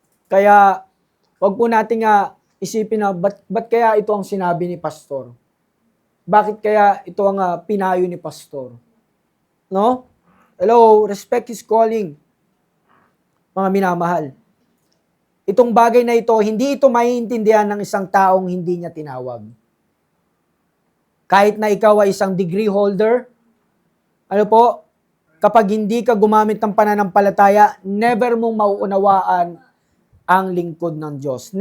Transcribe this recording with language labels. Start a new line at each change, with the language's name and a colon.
Filipino: Kaya, wag po nating isipin na, ba't kaya ito ang sinabi ni pastor? Bakit kaya ito ang pinayo ni pastor? No?
English: Hello, respect his calling.
Filipino: Mga minamahal. Itong bagay na ito, hindi ito maiintindihan ng isang taong hindi niya tinawag. Kahit na ikaw ay isang degree holder, ano po, kapag hindi ka gumamit ng pananampalataya, never mong mauunawaan ang lingkod ng Diyos.